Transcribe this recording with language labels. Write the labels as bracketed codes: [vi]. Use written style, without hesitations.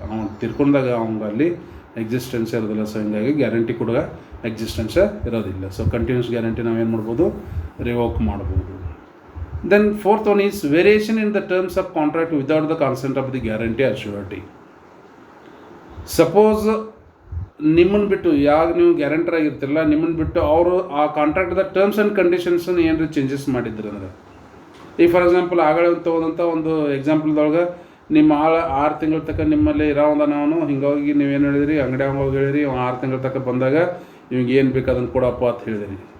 [kn] ಅವ್ನು ತಿರ್ಕೊಂಡಾಗ ಅವ್ನಿಗೆ ಅಲ್ಲಿ ಎಕ್ಸಿಸ್ಟೆನ್ಸ್ ಇರೋದಿಲ್ಲ. ಸೊ ಹಿಂಗಾಗಿ ಗ್ಯಾರಂಟಿ ಕೂಡ ಎಕ್ಸಿಸ್ಟೆನ್ಸ್ ಇರೋದಿಲ್ಲ. ಸೊ ಕಂಟಿನ್ಯೂಸ್ ಗ್ಯಾರಂಟಿ ನಾವೇನು ಮಾಡ್ಬೋದು? ರಿವೋಕ್ ಮಾಡ್ಬೋದು. [en] Then fourth one is variation in the terms of contract without the consent of the guarantee or surety. [kn] Suppose ನಿಮ್ಮನ್ನು ಬಿಟ್ಟು ಯಾವಾಗ ನೀವು ಗ್ಯಾರಂಟರ್ ಆಗಿರ್ತಿರಲ್ಲ, ನಿಮ್ಮನ್ನು ಬಿಟ್ಟು ಅವರು ಆ ಕಾಂಟ್ರಾಕ್ಟ್ದ ಟರ್ಮ್ಸ್ ಆ್ಯಂಡ್ ಕಂಡೀಷನ್ಸನ್ನು ಏನಾರು ಚೇಂಜಸ್ ಮಾಡಿದ್ರು ಅಂದರೆ, ಈಗ [en] for example [kn] ಆಗಲೇ ತೊಗೊಂಡಂಥ ಒಂದು ಎಕ್ಸಾಂಪಲ್ದೊಳಗೆ ನಿಮ್ಮ 6 ತಿಂಗಳ ತನಕ ನಿಮ್ಮಲ್ಲಿ ಇರೋದ ನಾವು ಹಿಂಗಾಗಿ ನೀವೇನು ಹೇಳಿದ್ರಿ, ಅಂಗಡಿ ಹೋಗಿ ಹೇಳಿರಿ 6 ತಿಂಗಳ ತನಕ ಬಂದಾಗ ನಿಮ್ಗೆ ಏನು ಬೇಕು ಅದನ್ನು ಕೊಡಪ್ಪ ಅಂತ ಹೇಳಿದಿರಿ.